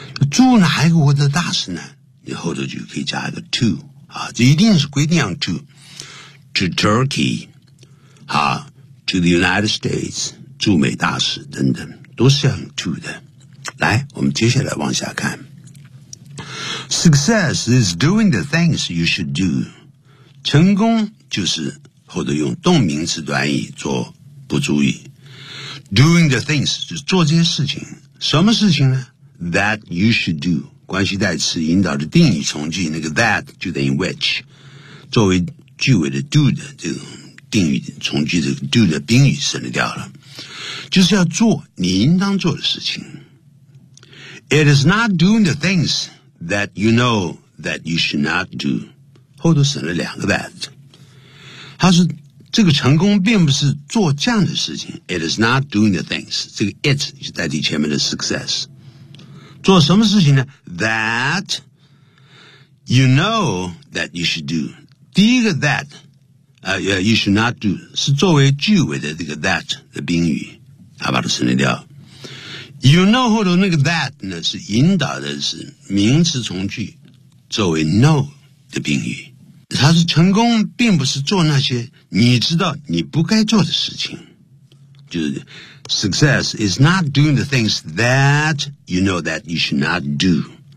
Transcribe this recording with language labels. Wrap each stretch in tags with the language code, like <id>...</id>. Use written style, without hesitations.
<zh>驻哪一个国的大使呢？你后头就可以加一个 to 啊，这一定是规定用</zh> <en>to Turkey。</en> <zh>好</zh> <en>to the United States,</en> <zh>驻美大使等等都是要用 to 的。来，我们接下来往下看。</zh> <en>Success is doing the things you should do.</en> <zh>成功就是后头用动名词短语做不注意。</zh> <en>Doing the things,</en> <zh>就是做这些事情。什么事情呢 ?</zh> <en>That you should do.</en> <zh>关系代词引导的定语从句那个 that 就等于 which, 作为句尾的 do 的这种。定语从句子 do 的宾语省略掉了，就是要做你应当做的事情。</zh> <en>It is not doing the things that you know that you should not do.</en> <zh>后头省了两个 that. 他说这个成功并不是做这样的事情。</zh> <en>It is not doing the things.</en> <zh>这个 it 就代替前面的 success. 做什么事情呢 ?</zh> <en>that you know that you should do.</en> <zh>第一个 that,</zh> <en>you should not do,</en> <zh>是作为句尾的这个 that 的宾语。他把它省略掉。</zh> <en>You know</en> <zh>后头那个 that 呢是引导的是名词从句作为 know 的宾语。他是成功并不是做那些你知道你不该做的事情。就是</zh> <en>success is not doing the things that you know that you should not do.</en>